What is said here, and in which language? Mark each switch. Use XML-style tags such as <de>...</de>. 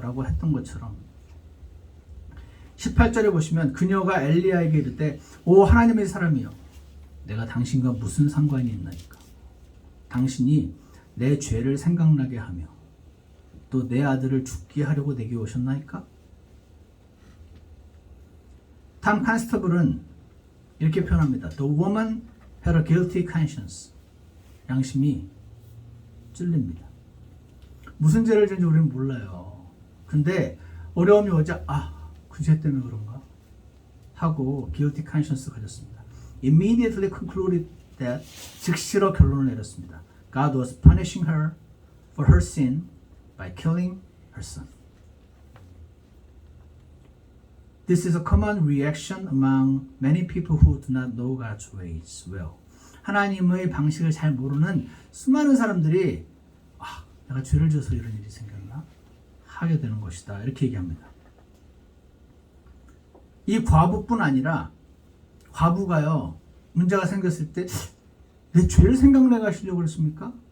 <ko>라고 했던 것처럼 18절에 보시면 그녀가 엘리야에게 이르되 오 하나님의 사람이여 내가 당신과 무슨 상관이 있나이까? 당신이 내 죄를 생각나게 하며 또 내 아들을 죽게 하려고 내게 오셨나이까? 탐 칸스터블은 이렇게 표현합니다.</ko> <en>The woman had a guilty conscience.</en> <ko>양심이 찔립니다. 무슨 죄를 지은지 우리는 몰라요. 근데 어려움이 오자 그 죄 때문에 그런가? 하고</ko> <en>guilty conscience</en> <ko>가졌습니다.</ko> <en>Immediately concluded that</en> <ko>즉시로 결론을 내렸습니다.</ko> <en>God was punishing her for her sin by killing her son. This is a common reaction among many people who do not know God's ways well.</en> <ko>하나님의 방식을 잘 모르는 수많은 사람들이 내가 죄를 지어서 이런 일이 생겼나? 하게 되는 것이다. 이렇게 얘기합니다. 이 과부뿐 아니라 과부가요. 문제가 생겼을 때 내 죄를 생각내게 하시려고 그랬습니까?</ko>